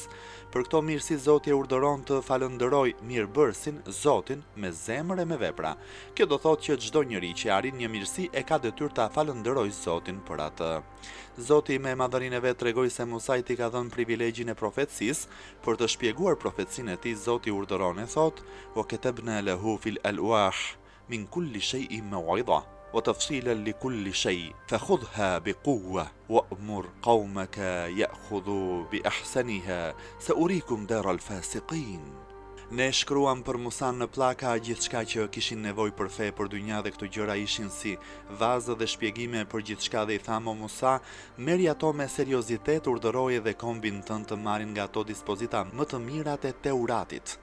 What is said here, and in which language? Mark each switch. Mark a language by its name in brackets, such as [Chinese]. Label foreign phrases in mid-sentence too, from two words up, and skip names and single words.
[Albanian] Për këto mirësi Zoti e urdhëron të falënderoj mirëbërësin, Zotin, me zemër e me vepra. Kjo do thotë që çdo njeri që arrin një mirësi e ka detyrë ta falënderojë Zotin për atë. Zoti me madhërinë e vet tregoi se Musait I ka dhënë privilegjin e profetësisë. Për të shpjeguar profetësinë e tij, Zoti urdhëron e thotë: [Arabic] "وكتبنا له في الألواح من كل شيء موعظة وتفصيلا لكل شيء فخذها بقوة وأمر قومك يأخذوا بأحسنها سأريكم دار الفاسقين." [Albanian] Ne shkruam për Musan në pllaka gjithçka që kishin nevojë për fe, për dynja dhe këto gjëra ishin si vazë dhe shpjegime për gjithçka dhe I tham: "O Musa, merri ato me seriozitet, urdhëroje dhe kombin tënd të marrin nga ato dispozita më të mirat e Teuratit.